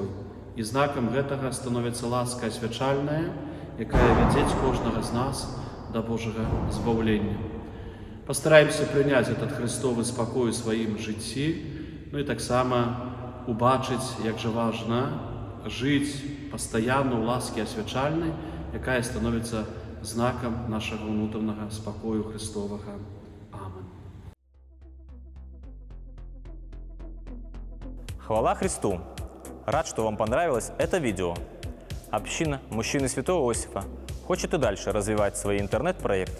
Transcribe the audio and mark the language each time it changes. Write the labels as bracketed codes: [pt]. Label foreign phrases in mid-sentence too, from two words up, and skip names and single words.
[be] І знакам гэтага становіцца ласка асвячальная, якая вядзе кожнага з нас да Божага збаўлення. Пастараемся прыняць [ru] этот Христовы [be] спакой у сваім жыцці, ну і таксама убачыць, як жа важна жыць пастаянна ў ласкі асвячальнай, якая становіцца знаком [ru] нашего внутреннего спокою Христового. Амин. Хвала Христу! Рад, что вам понравилось это видео. Община Мужчины Святого Иосифа хочет и дальше развивать свои интернет-проекты.